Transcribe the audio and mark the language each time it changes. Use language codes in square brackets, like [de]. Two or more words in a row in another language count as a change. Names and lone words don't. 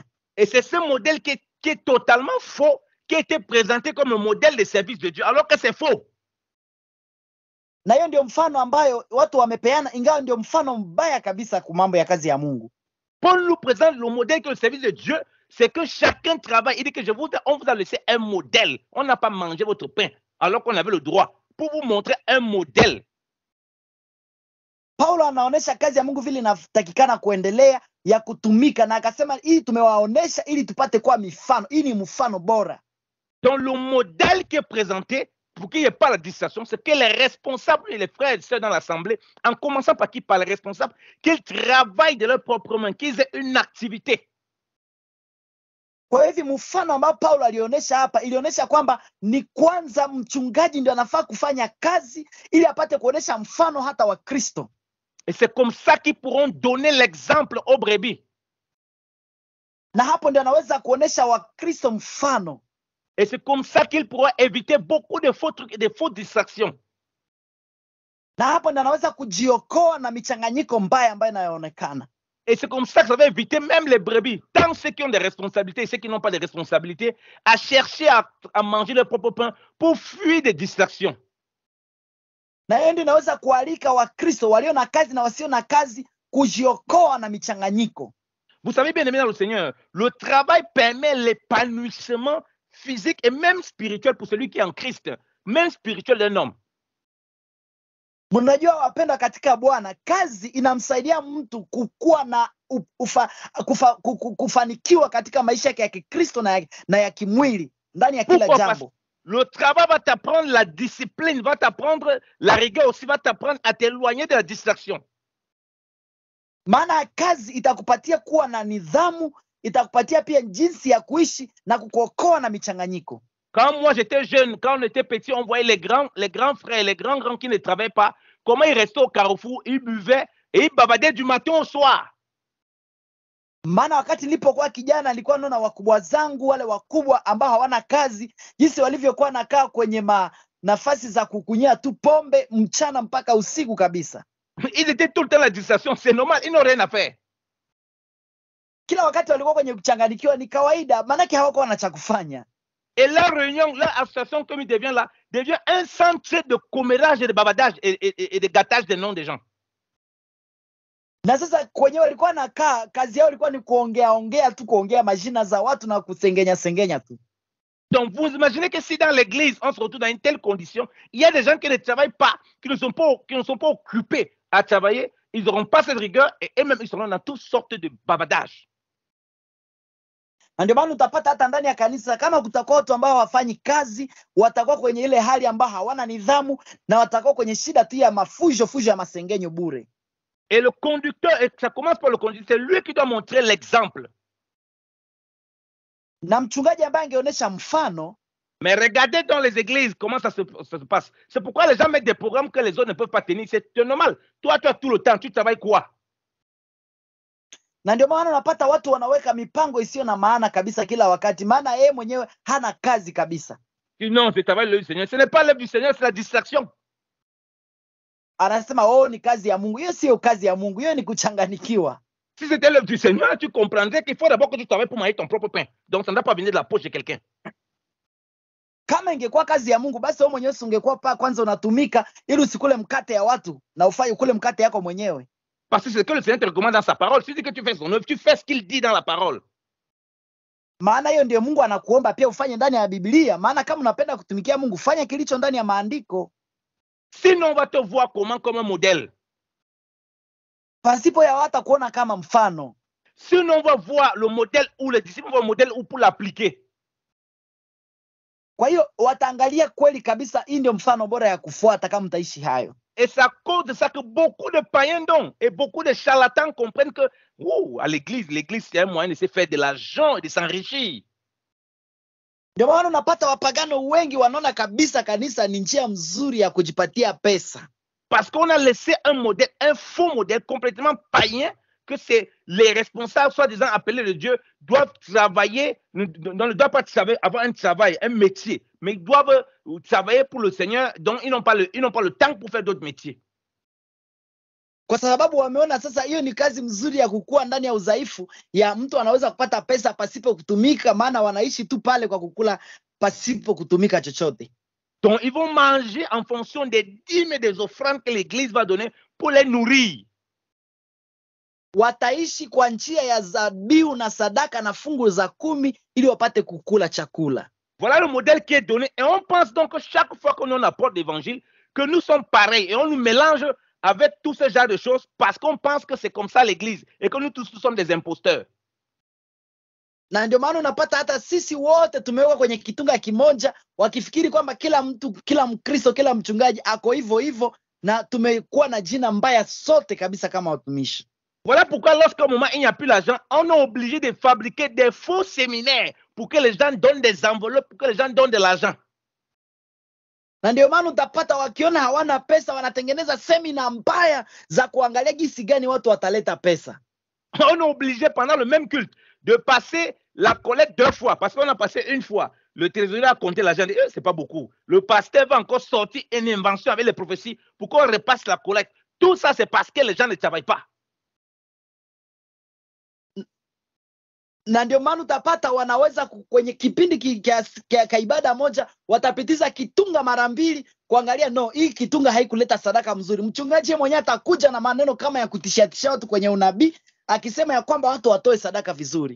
[fr] Et c'est ce modèle qui est totalement faux, qui a été présenté comme un modèle de service de Dieu, alors que c'est faux. [sw] Na hiyo ndio mfano ambayo watu wamepeana, ingawa ndio mfano mbaya kabisa kwa mambo ya kazi ya Mungu. [fr] Paul nous présente le modèle que le service de Dieu, c'est que chacun travaille. Il dit que on vous a laissé un modèle. On n'a pas mangé votre pain alors qu'on avait le droit, pour vous montrer un modèle. [sw] Paulo anaonesha kazi ya Mungu vile inatakikana kuendelea ya kutumika, na akasema hii tumewaonesha ili tupate kwa mifano. Hii ni mfano bora. [fr] Donc le modèle qui est présenté, pour qu'il n'y ait pas la distraction, c'est que les responsables et les frères et sœurs dans l'assemblée, en commençant par qui? Par les responsables, qu'ils travaillent de leur propre main, qu'ils aient une activité. [sw] Kwa hivyo mfano ambao Paulo alionyesha hapa, ilionyesha kwamba ni kwanza mchungaji ndio anafaa kufanya kazi ili apate kuonesha mfano hata wa Kristo. [fr] Et c'est comme ça qu'ils pourront donner l'exemple aux brebis. [sw] Na hapo ndio anaweza kuonesha Wakristo mfano. [fr] Et c'est comme ça qu'ils pourront éviter beaucoup de faux trucs et de fausses distractions. [sw] Na hapo ndio anaweza kujiokoa na michanganyiko mbaya ambayo inayoonekana. [fr] Et c'est comme ça que ça va éviter même les brebis, tant ceux qui ont des responsabilités et ceux qui n'ont pas de responsabilités, à chercher à manger leur propre pain pour fuir des distractions. [sw] Na hiyo ndio inaweza kualika Wakristo walio na kazi na wasio na kazi kujiokoa na michanganyiko. [fr] Vous savez bien aimé dans le Seigneur, le travail permet l'épanouissement physique et même spirituel pour celui qui est en Christ, même spirituel d'un homme. [sw] Mnajua wapendwa katika Bwana, kazi inamsaidia mtu kukua na kufanikiwa katika maisha yake ya Kikristo na ya kimwili ndani ya kila jambo. [fr] Le travail va t'apprendre la discipline, va t'apprendre la rigueur aussi, va t'apprendre à t'éloigner de la distraction. [sw] Maana kazi itakupatia kuwa na nidhamu, itakupatia pia jinsi ya kuishi na kukuokoa na michanganyiko. [fr] Quand moi j'étais jeune, quand on était petit, on voyait les grands frères, les grands qui ne travaillaient pas, comment ils restaient au carrefour, ils buvaient et ils bavadaient du matin au soir. [sw] Maana wakati nilipokuwa kijana nilikuwa naona wakubwa zangu wale wakubwa ambao hawana kazi, jinsi walivyokuwa nakaa kwenye nafasi za kukunyia tu pombe mchana mpaka usiku kabisa. [fr] Ils étaient tout le temps la distraction, c'est normal, ils n'ont rien à faire. [sw] Kila wakati walikuwa kwenye kuchanganyikiwa, ni kawaida, maana hawakuwa na cha kufanya. [fr] Et leur réunion, leur association, comme il devient là, devient un centre de commérage et de bavardage et de gâtage des noms des gens. [sw] Na sasa kwenye walikuwa nakaa, kazi yao ilikuwa ni kuongea majina za watu na kusengenya tu. [fr] Donc vous imaginez que si dans l'église on se retrouve dans une telle condition, il y a des gens qui ne travaillent pas, qui ne sont pas occupés à travailler, ils n'auront pas cette rigueur et eux-mêmes ils seront dans toutes sortes de bavardage. [sw] Ndio maana utapata hata ndani ya kanisa kama kutakuwa watu ambao hawafanyi kazi, watakuwa kwenye ile hali ambao hawana nidhamu na watakuwa kwenye shida tu ya fujo ya masengenyo bure. [fr] Et le conducteur, et ça commence par le conducteur, c'est lui qui doit montrer l'exemple. [sw] Na mchungaji ambaye angeonyesha mfano. [fr] Mais regardez dans les églises comment ça se passe. C'est pourquoi les gens mettent des programmes que les autres ne peuvent pas tenir. C'est normal. Toi, tout le temps, tu travailles quoi? [sw] Na ndio maana unapata watu wanaweka mipango isiyo na maana kabisa kila wakati, maana yeye mwenyewe hana kazi kabisa. [fr] Non, c'est travail du Seigneur. Ce n'est pas l'œuvre du Seigneur, c'est la distraction. [sw] Anasema ni kazi ya Mungu. Hiyo sio kazi ya Mungu, hiyo ni kuchanganikiwa. [fr] Si c'était l'œuvre du Seigneur, tu comprendrais qu'il faut d'abord que tu travailles pour manger ton propre pain. Donc ça ne doit pas venir de la poche de quelqu'un. [sw] Kama ingekuwa kazi ya Mungu, basi wewe mwenyewe ungekuwa kwanza unatumika ili usikule mkate ya watu na ufanye ukule mkate yako mwenyewe. [fr] Parce que c'est ce que le Seigneur te recommande dans sa parole. Si tu dis que tu fais son œuvre, tu fais ce qu'il dit dans la parole. [sw] Maana hiyo ndio Mungu anakuomba pia ufanye ndani ya Biblia. Maana kama unapenda kutumikia Mungu, fanya kilicho ndani ya maandiko. [fr] Sinon on va te voir comme un modèle. [sw] Pasipo ya watu kuona kama mfano. [fr] Sinon on va voir le modèle ou les disciples vont le modèle ou pour l'appliquer. [sw] Kwa hiyo wataangalia kweli kabisa hii ndio mfano bora ya kufuata kama mtaishi hayo. [fr] Et c'est à cause de ça que beaucoup de païens et beaucoup de charlatans comprennent que à l'église c'est un moyen de se faire de l'argent et de s'enrichir. [sw] Ndio maana unapata wapagano wengi wanaona kabisa kanisa ni njia mzuri ya kujipatia pesa. [fr] Parce qu'on a laissé un faux modèle complètement païen, que c'est les responsables, soi-disant appelés de Dieu, doivent travailler, ne doivent pas avoir un travail, un métier, mais ils doivent travailler pour le Seigneur, donc ils n'ont pas le temps pour faire d'autres métiers. [sw] Kwa sababu wameona sasa hiyo ni kazi mzuri ya kukua ndani ya udhaifu, ya mtu anaweza kupata pesa pasipo kutumika, maana wanaishi tu pale kwa kukula pasipo kutumika chochote. [fr] Donc, ils vont manger en fonction des dîmes et des offrandes que l'Église va donner pour les nourrir. [sw] Wataishi kwa njia ya zabihu na sadaka na fungu za 10 ili wapate kukula chakula. [fr] Voilà le modèle qui est donné. Et on pense donc que chaque fois que l'on apporte l'évangile, que nous sommes pareils et on nous mélange avec tout ce genre de choses parce qu'on pense que c'est comme ça l'Église et que nous tous nous sommes des imposteurs. [sw] Na ndio maana unapata hata sisi wote tumewekwa kwenye kitunga kimoja, wakifikiri kwamba kila mtu, kila Mkristo, kila mchungaji ako hivyo hivyo, na tumekuwa na jina mbaya sote kabisa kama watumishi. [fr] Voilà pourquoi lorsqu'à un moment il n'y a plus l'argent, on est obligé de fabriquer des faux séminaires pour que les gens donnent des enveloppes, pour que les gens donnent de l'argent. [sw] Na ndio maana utapata wakiona hawana pesa wanatengeneza semina mbaya za kuangalia jinsi gani watu wataleta pesa. [fr] On est obligé pendant le même culte de passer la collecte 2 fois parce qu'on a passé une fois. Le trésorier a compté l'argent, c'est pas beaucoup. Le pasteur va encore sortir une invention avec les prophéties pour qu'on repasse la collecte. Tout ça, c'est parce que les gens ne travaillent pas. [sw] Na ndio maana utapata wanaweza kwenye kipindi ka ibada moja watapitiza kitunga mara 2 kuangalia no, hii kitunga haikuleta sadaka mzuri. Mchungaji mwenyewe atakuja na maneno kama ya kutishatisha watu kwenye unabii akisema ya kwamba watu watoe sadaka vizuri.